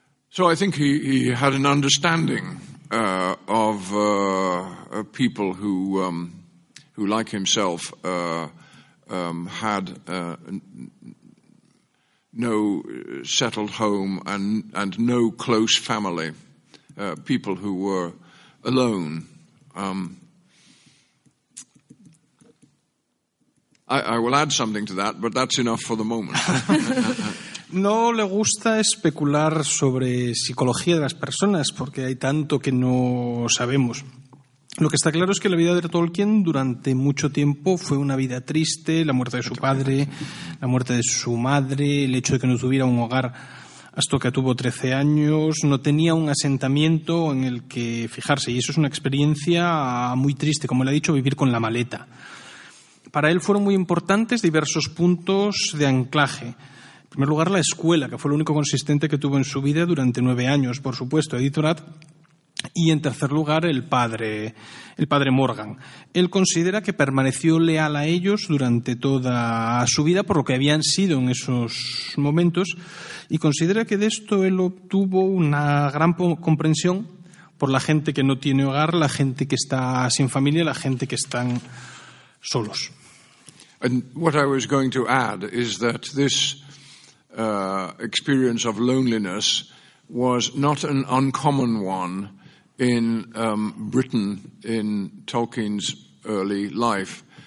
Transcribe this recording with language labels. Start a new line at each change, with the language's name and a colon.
English: So I think he had an understanding of people who like himself, had no settled home and no close family. People who were alone. I will add something to that, but that's enough for the moment.
Spanish: No le gusta especular sobre psicología de las personas porque hay tanto que no sabemos. Lo que está claro es que la vida de Tolkien durante mucho tiempo fue una vida triste, la muerte de su padre, la muerte de su madre, el hecho de que no tuviera un hogar hasta que tuvo 13 años, no tenía un asentamiento en el que fijarse, y eso es una experiencia muy triste, como le ha dicho, vivir con la maleta. Para él fueron muy importantes diversos puntos de anclaje. En primer lugar, la escuela, que fue lo único consistente que tuvo en su vida durante 9 años, por supuesto, Edith Orat. Y en tercer lugar, el padre Morgan. Él considera que permaneció leal a ellos durante toda su vida por lo que habían sido en esos momentos, y considera que de esto él obtuvo una gran comprensión por la gente que no tiene hogar, la gente que está sin familia, la gente que están solos.
English: And what I was going to add is that this experience of loneliness was not an uncommon one in Britain in Tolkien's early life.